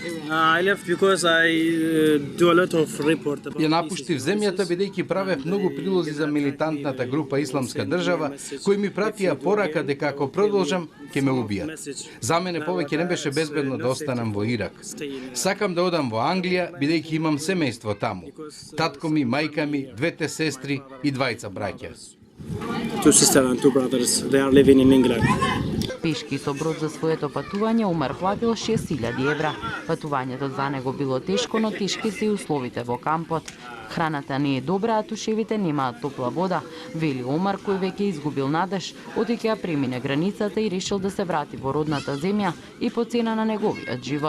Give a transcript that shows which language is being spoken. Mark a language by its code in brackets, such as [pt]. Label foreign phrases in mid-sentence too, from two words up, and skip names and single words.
[mk] Ја напуштив земјата бидејќи правев многу прилози за милитантната група Исламска држава, кои ми пратија порака дека ако продолжам ќе ме убијат. За мене повеќе не беше безбедно да останам во Ирак. Сакам да одам во Англија бидејќи имам семејство таму. Татко ми, мајка ми, 2 сестри и 2 браќа. [en] 2 sisters and 2 brothers. They are living in England. [mk] Пешки со брод за своето патување Умар платил €6,000. Патувањето за него било тешко, но тешки се и условите во кампот. Храната не е добра, а тушевите немаат топла вода, вели Омар кој веќе изгубил надеж, одејќи ја премине границата и решил да се врати во родната земја и по цена на неговиот живот.